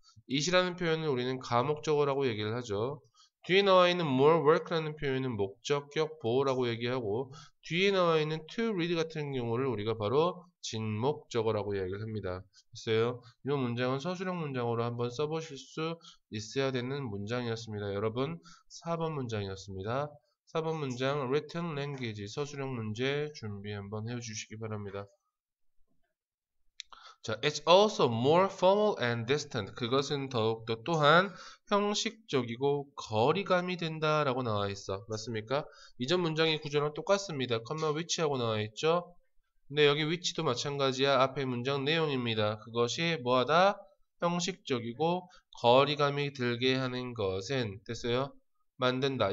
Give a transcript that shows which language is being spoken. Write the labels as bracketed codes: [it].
[ko] it이라는 표현은 우리는 가목적어라고 얘기를 하죠. 뒤에 나와 있는 more work라는 표현은 목적격 보호라고 얘기하고 뒤에 나와 있는 to read 같은 경우를 우리가 바로 진목적어라고 얘기를 합니다. 됐어요? 이 문장은 서술형 문장으로 한번 써보실 수 있어야 되는 문장이었습니다. 여러분 4번 문장이었습니다. 4번 문장 written language 서술형 문제 준비 한번 해주시기 바랍니다. [en] 자, it's also more formal and distant. [ko] 그것은 더욱더 또한 형식적이고 거리감이 된다라고 나와 있어. 맞습니까? 이전 문장의 구조랑 똑같습니다. 컴마 which하고 나와 있죠. 근데 여기 which도 마찬가지야. 앞에 문장 내용입니다. 그것이 뭐하다? 형식적이고 거리감이 들게 하는 것은 됐어요? 만든다.